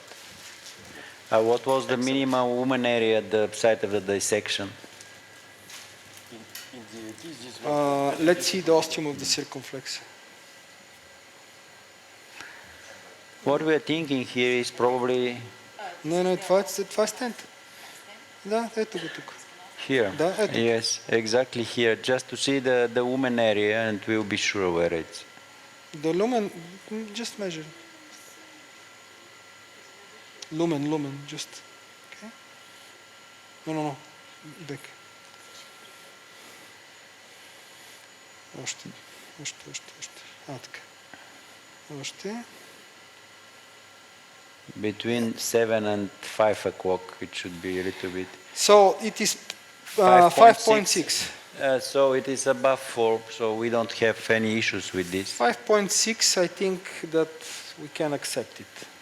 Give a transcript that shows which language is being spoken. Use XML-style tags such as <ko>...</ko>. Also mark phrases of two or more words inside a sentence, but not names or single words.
<en>What was the minimum lumen area at the site of the dissection? Let's see the ostium of the circumflex. What we are thinking here is probably</en> <bg>Не, това е стент. Да, ето го тук.</bg> <en>here.</en> <bg>Да, ето.</bg> <en>Yes, exactly here, just to see the lumen area, and we'll be sure where it's. The lumen, just measure. Lumen, just. Okay. No. Back.</en> <bg>Още. Така. Още.</bg> <en>Between 7 and 5 o'clock, it should be a little bit. So it is 5.6. So it is above 4, so we don't have any issues with this. 5.6, I think that we can accept it.</en>